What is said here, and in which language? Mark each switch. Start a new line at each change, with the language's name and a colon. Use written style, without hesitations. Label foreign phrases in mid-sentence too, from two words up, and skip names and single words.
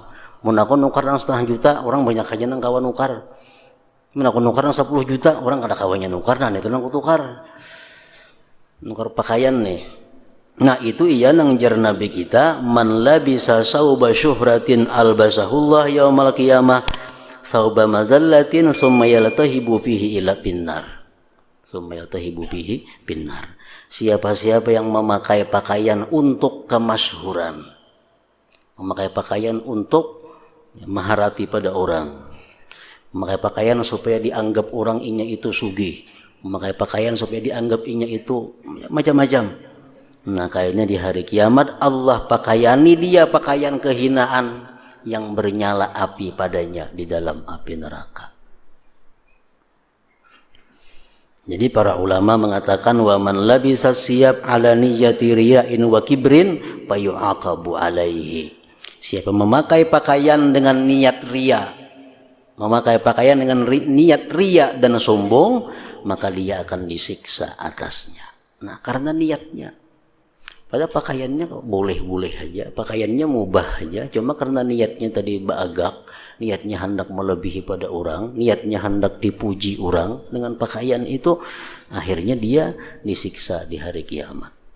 Banjar: Mun aku nukar nang 1,5 juta, orang banyak aja nang kawan nukar. Mun aku nukar nang 10 juta, orang kada kawannya nukar, nah itu nang kutukar. Nukar pakaian nih. Nah itu iya nang jar Nabi kita,
Arabic: من لبس ثوب شهرة ألبسه الله يوم القيامة ثوب مذلة ثم يلتهب فيه إلى النار. ثم يلتهب فيه النار.
Indonesian: Siapa-siapa yang memakai pakaian untuk kemasyhuran, memakai pakaian untuk maharati pada orang, memakai pakaian supaya dianggap orang inya itu sugih, memakai pakaian supaya dianggap inya itu macam-macam. Nah kayaknya di hari kiamat Allah pakaiani dia pakaian kehinaan yang bernyala api padanya di dalam api neraka. Jadi para ulama mengatakan
Arabic: ومن لبس ثياب على نية رياء وكبر فيعاقب عليه.
Indonesian: Siapa memakai pakaian dengan niat riya, memakai pakaian dengan niat riya dan sombong, maka dia akan disiksa atasnya. Nah karena niatnya. Padahal pakaiannya boleh-boleh aja, pakaiannya mubah aja, cuma karena niatnya tadi bagak, niatnya hendak melebihi pada orang, niatnya hendak dipuji orang dengan pakaian itu, akhirnya dia disiksa di hari kiamat.